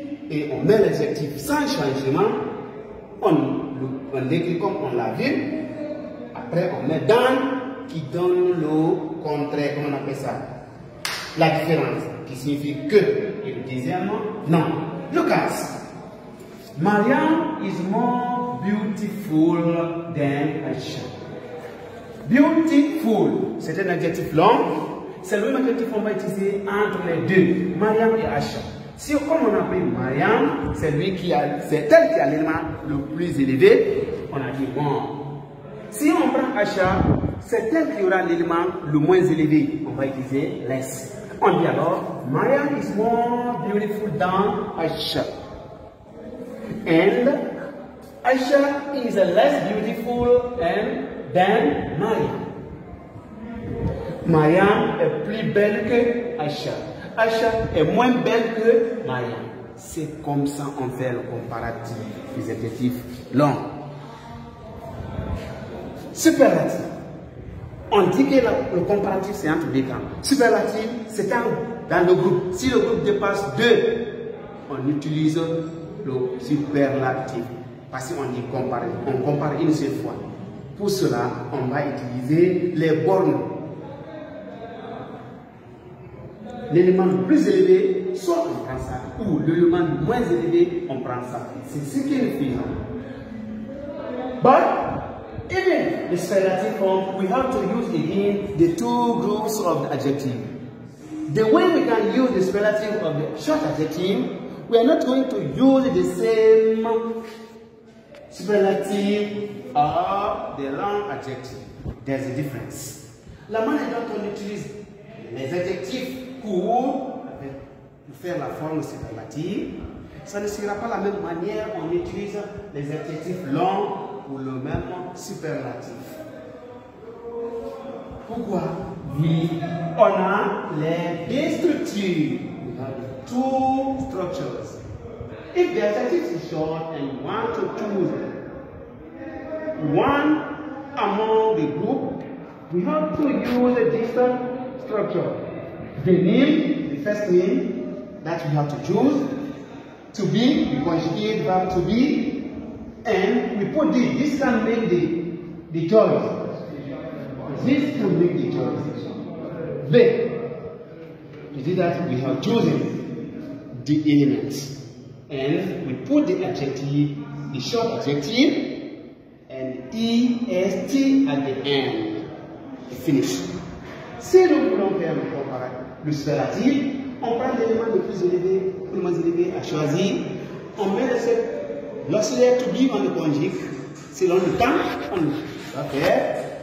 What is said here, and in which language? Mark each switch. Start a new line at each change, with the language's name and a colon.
French: Et on met l'adjectif sans changement, on l'écrit comme on l'a vu, après on met dans qui donne le contraire, comment on appelle ça? La différence, qui signifie que, et le deuxième, non.
English: Lucas, Mariam is more beautiful than Aisha.
French: Beautiful, c'est un adjectif long. C'est le même adjectif qu'on va utiliser entre les deux, Mariam et Aisha. Si comme on a pris Mariam, c'est elle qui a l'élément le plus élevé, on a dit more. Si on prend Aisha, c'est elle qui aura l'élément le moins élevé, on va utiliser less. On dit alors,
English: Mariam is more beautiful than Aisha. And Aisha is less beautiful than Mariam.
French: Mariam est plus belle que Aisha. Aisha est moins belle que Mariam. C'est comme ça on fait le comparatif des adjectifs longs. Superlatif. On dit que le comparatif c'est entre deux termes. Superlatif, c'est dans le groupe. Si le groupe dépasse 2, on utilise le superlatif. Parce qu'on dit comparer. On compare une seule fois. Pour cela, on va utiliser les bornes. L'élément le plus élevé, soit on prend ça, ou l'élément le moins élevé, on prend ça. C'est ce qui est faisant.
English: But even the superlative form, we have to use again the two groups of the adjective. The way we can use the superlative of the short adjective, we are not going to use the same superlative or the long adjective. There's a difference.
French: La manière dont on utilise les adjectifs pour faire la forme superlative, ça ne sera pas la même manière on utilise les adjectifs longs pour le même superlatif. Pourquoi? Oui, on a les deux structures.
English: We have the two structures. If the adjective is short and you want to choose one among the group, we have to use a different structure. The name, the first name that we have to choose, to be, we conjugate verb to be, and we put this. This can make the choice. This can make the choice. Then, to do that, we have chosen the elements. And we put the adjective, the short adjective, and est at the end. Finish.
French: Si nous voulons faire le superlatif, on prend l'élément le plus élevé, le moins élevé à choisir, on met l'auxiliaire to be, on le conjugue, selon le temps, on va faire.